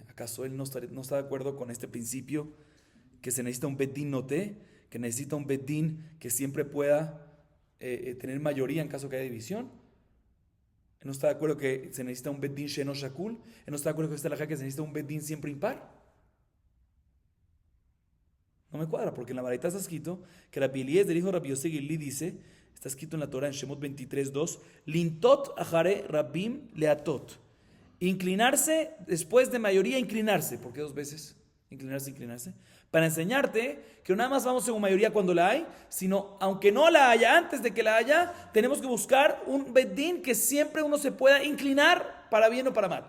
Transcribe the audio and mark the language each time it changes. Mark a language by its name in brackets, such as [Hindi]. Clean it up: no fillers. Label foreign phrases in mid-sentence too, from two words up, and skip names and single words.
[Spanish] ¿Acaso él no está de acuerdo con este principio que se necesita un [Hebrew] בית דין נוטה, [Spanish] que necesita un bedín que siempre pueda tener mayoría en caso que haya división? Él no está de acuerdo que se necesita un [Hebrew] בית דין שאינו שקול. [Spanish] Él no está de acuerdo con esta halajá que se necesita un bedín siempre impar. No me cuadra, porque en la baraita está escrito que Rabbi Eliezer, hijo de Rabbi Yossi Gilli, dice, está escrito en la Torah en Shemot 23:2, [Hebrew] לנטות אחרי רבים להטות. [Spanish] Inclinarse después de mayoría, inclinarse. ¿Por qué 2 veces? Inclinarse. Para enseñarte que no nada más vamos según mayoría cuando la hay, sino aunque no la haya, antes de que la haya, tenemos que buscar un bedín que siempre uno se pueda inclinar para bien o para mal.